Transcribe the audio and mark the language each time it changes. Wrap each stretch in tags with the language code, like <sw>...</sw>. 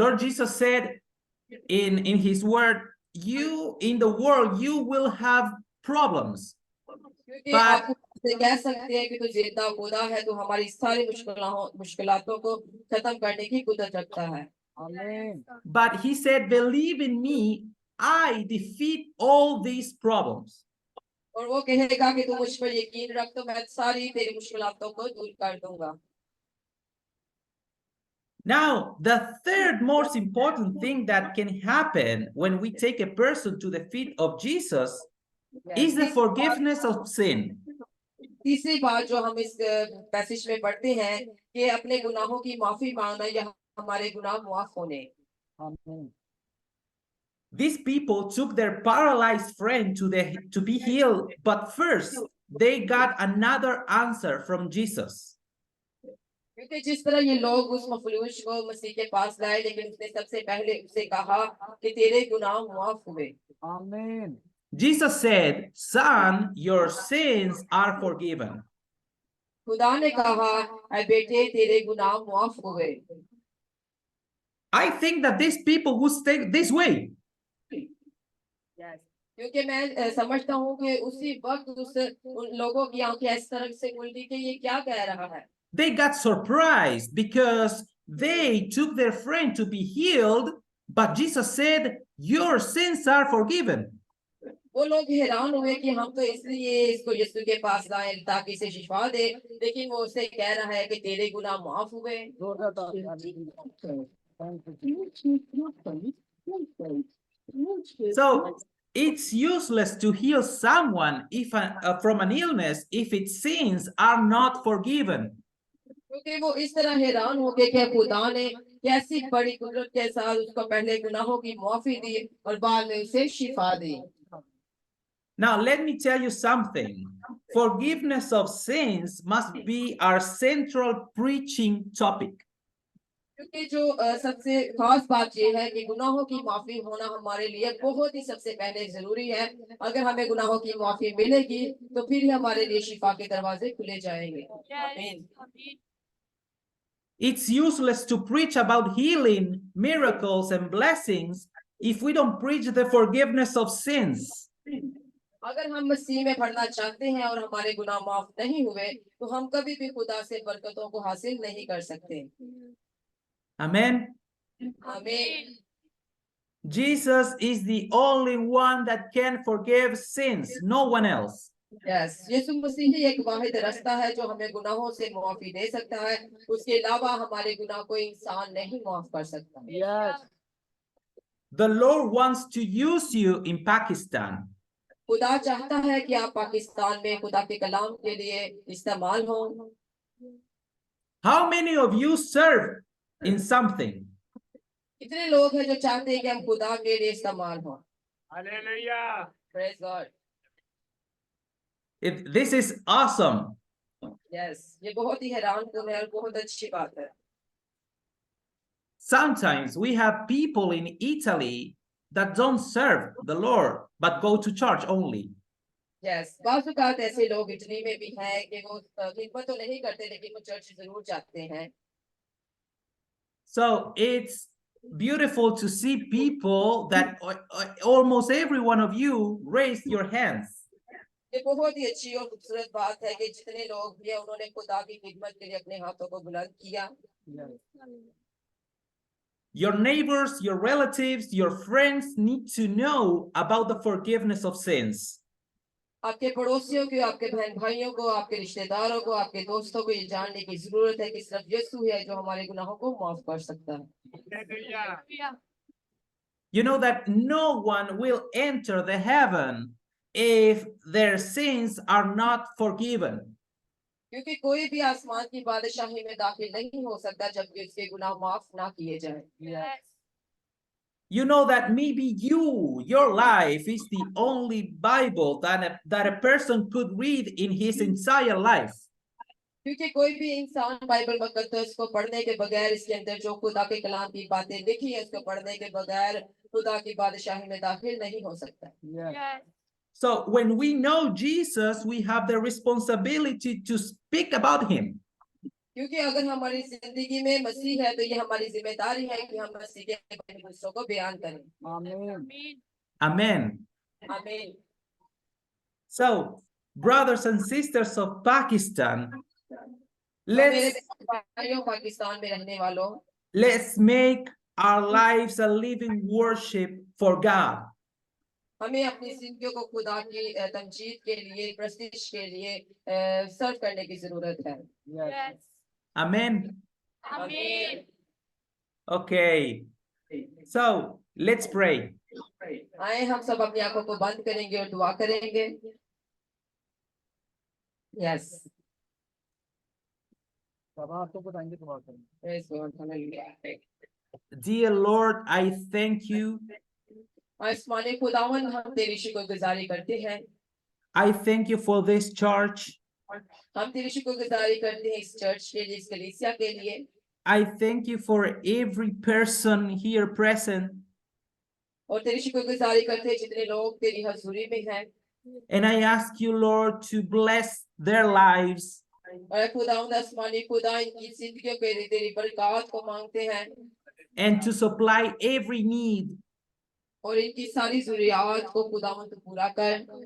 <en>Lord Jesus said in his word, you in the world you will have problems,</en> <hi>क्योंकि</hi> <en>but</en> <hi>आप कह सकते हैं कि तो जिंदा खुदा है तो हमारी सारी मुश्किलातों को खत्म करने की कुदरत रखता है।</hi> <en>Amen. but he said, believe in me, I defeat all these problems.</en> <hi>और वो कहेगा कि तू मुझ पर यकीन रख तो मैं सारी तेरी मुश्किलातों को दूर कर दूंगा।</hi> <en>Now, the third most important thing that can happen when we take a person to the feet of Jesus is the forgiveness of sin.</en> <hi>तीसरी बात जो हम इस पैसेज में पढ़ते हैं कि अपने गुनाहों की माफी मांगना या हमारे गुनाह माफ होने।</hi> <en>Amen. These people took their paralyzed friend to be healed, but first they got another answer from Jesus.</en> <hi>क्योंकि जिस तरह ये लोग उस मफलूज को मसीह के पास लाए, लेकिन उसने सबसे पहले उससे कहा कि तेरे गुनाह माफ हुए।</hi> <en>Amen. Jesus said, "Son, your sins are forgiven."</en> <hi>खुदा ने कहा, ऐ बेटे तेरे गुनाह माफ हुए।</hi> <en>I think that these people would stay this way.</en> <hi>क्योंकि मैं समझता हूँ कि उसी वक्त उन लोगों की आंखें इस तरह से खुली कि ये क्या कह रहा है।</hi> <en>They got surprised because they took their friend to be healed, but Jesus said, "Your sins are forgiven."</en> <hi>वो लोग हैरान हुए कि हम तो इसलिए इसको यीशु के पास लाए ताकि इसे शिफा दे, लेकिन वो उसे कह रहा है कि तेरे गुनाह माफ हुए। जोरदार तालियां।</hi> <en>Thank you. So it's useless to heal someone from an illness if its sins are not forgiven.</en> <hi>क्योंकि वो इस तरह हैरान हो गए कि खुदा ने कैसी बड़ी कुदरत के साथ उसको पहले गुनाहों की माफी दी और बाद में उसे शिफा दी। Now let me tell you something. Forgiveness of sins must be our central preaching topic. क्योंकि जो सबसे खास बात ये है कि गुनाहों की माफी होना हमारे लिए बहुत ही सबसे पहले जरूरी है। अगर हमें गुनाहों की माफी मिलेगी तो फिर ही हमारे लिए शिफा के दरवाजे खुले जाएंगे। आमीन।</hi> <en>It's useless to preach about healing, miracles, and blessings if we don't preach the forgiveness of sins.</en> <hi>अगर हम मसीह में पढ़ना चाहते हैं और हमारे गुनाह माफ नहीं हुए तो हम कभी भी खुदा से बरकतों को हासिल नहीं कर सकते।</hi> <en>Amen.</en> <hi>आमीन।</hi> <en>Jesus is the only one that can forgive sins, no one else.</en> <hi>Yes, यीशु मसीह ही एक वाहिद रास्ता है जो हमें गुनाहों से माफी दे सकता है। उसके अलावा हमारे गुनाह कोई इंसान नहीं माफ कर सकता।</hi> <en>Yes. The Lord wants to use you in Pakistan.</en> <hi>खुदा चाहता है कि आप पाकिस्तान में खुदा के कलाम के लिए इस्तेमाल हो।</hi> <en>How many of you serve in something?</en> <hi>कितने लोग हैं जो चाहते हैं कि हम खुदा के लिए इस्तेमाल हो।</hi> <en>Hallelujah. Praise God. This is awesome.</en> <hi>Yes, ये बहुत ही हैरान कुन है और बहुत अच्छी बात है।</hi> <en>Sometimes we have people in Italy that don't serve the Lord but go to church only.</en> <hi>Yes, बाज़ औक़ात ऐसे लोग इटली में भी हैं कि वो खिदमत तो नहीं करते लेकिन वो चर्च जरूर जाते हैं।</hi> <en>So it's beautiful to see people that almost every one of you raised your hands.</en> <hi>ये बहुत ही अच्छी और खूबसूरत बात है कि जितने लोग भी हैं उन्होंने खुदा की खिदमत के लिए अपने हाथों को बुलंद किया।</hi> <en>Your neighbors, your relatives, your friends need to know about the forgiveness of sins.</en> <hi>आपके पड़ोसियों को, आपके बहन भाइयों को, आपके रिश्तेदारों को, आपके दोस्तों को ये जानने की जरूरत है कि सिर्फ यीशु है जो हमारे गुनाहों को माफ कर सकता है।</hi> <en>You know that no one will enter the heaven if their sins are not forgiven.</en> <hi>क्योंकि कोई भी आसमान की बादशाही में दाखिल नहीं हो सकता जबकि उसके गुनाह माफ ना किए जाएं।</hi> <en>You know that maybe your life is the only Bible that a person could read in his entire life.</en> <hi>क्योंकि कोई भी इंसान बाइबल मुकद्दस को पढ़ने के बगैर, इसके अंदर जो खुदा के कलाम की बातें लिखी है उसको पढ़ने के बगैर खुदा की बादशाही में दाखिल नहीं हो सकता।</hi> <en>Yes. So when we know Jesus, we have the responsibility to speak about him.</en> <hi>क्योंकि अगर हमारी जिंदगी में मसीह है तो ये हमारी जिम्मेदारी है कि हम मसीह के बारे में दूसरों को बयान करें।</hi> <en>Amen. Amen.</en> <hi>आमीन।</hi> <en>So, brothers and sisters of Pakistan,</en> <hi>तो मेरे</hi> <en>let's</en> <hi>भाइयों पाकिस्तान में रहने वालों,</hi> <en>let's make our lives a living worship for God.</en> <hi>हमें अपनी जिंदगियों को खुदा की तमजीद के लिए, प्रस्तिश के लिए सर्व करने की जरूरत है।</hi> <en>Yes. Amen.</en> <hi>आमीन।</hi> <en>Okay. So, let's pray.</en> <hi>आए हम सब अपनी आंखों को बंद करेंगे और दुआ करेंगे।</hi> <en>yes,</en> <hi>बाबा आपको बताएंगे दुआ करेंगे।</hi> <en>Praise God, hallelujah. Dear Lord, I thank you.</en> <hi>आसमानी खुदावन, हम तेरी शुक्रगुजारी करते हैं।</hi> <en>I thank you for this church.</en> <hi>हम तेरी शुक्रगुजारी करते हैं इस चर्च के लिए, इस कलीसिया के लिए।</hi> <en>I thank you for every person here present.</en> <hi>और तेरी शुक्रगुजारी करते हैं जितने लोग तेरी हजूरी में हैं।</hi> <en>And I ask you, Lord, to bless their lives.</en> <hi>और खुदावंद आसमानी खुदा, इनकी जिंदगियों के लिए तेरी बरकत को मांगते हैं</hi> <en>And to supply every need.</en> <hi>और इनकी सारी जरूरियात को खुदावंद पूरा कर।</hi>